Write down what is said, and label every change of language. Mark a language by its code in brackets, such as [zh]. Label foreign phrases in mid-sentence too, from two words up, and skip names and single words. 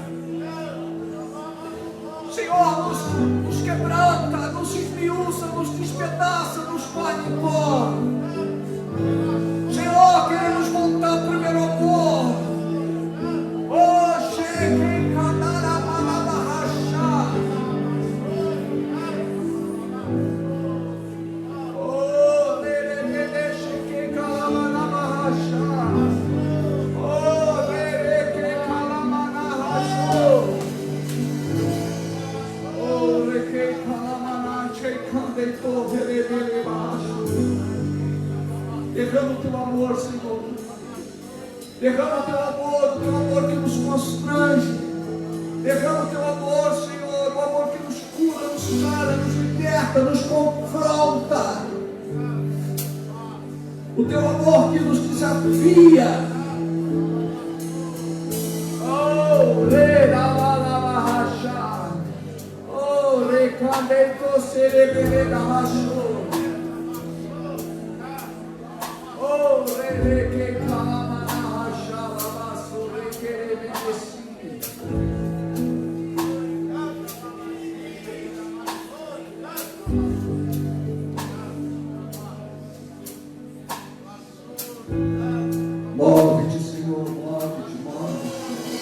[pt] Senhor, nos quebranta, nos esmiuça, nos despedaça, nos põe em pó. Senhor, queremos voltar ao primeiro amor. Oh, chegue, canaramalabahachá. Oh, nereke, cheque, calamanabahachá. Oh, nereke, calamanahachô. Oh, reke, calamanache, candeito, verebele, baixo. Derrama o teu amor, Senhor. Derrama o teu amor que nos constrange. Derrama o teu amor, Senhor, o amor que nos cura, nos sara, nos liberta, nos confronta. O teu amor que nos desafia. Oh, re-la-la-la-la-ha-chá. Oh, re-candeito, serebele-la-ha-chô. Oh, re-re-que calamana-ha-chá, lavaço, re-que-re-me-desi. Move-te, Senhor, move-te, move-te.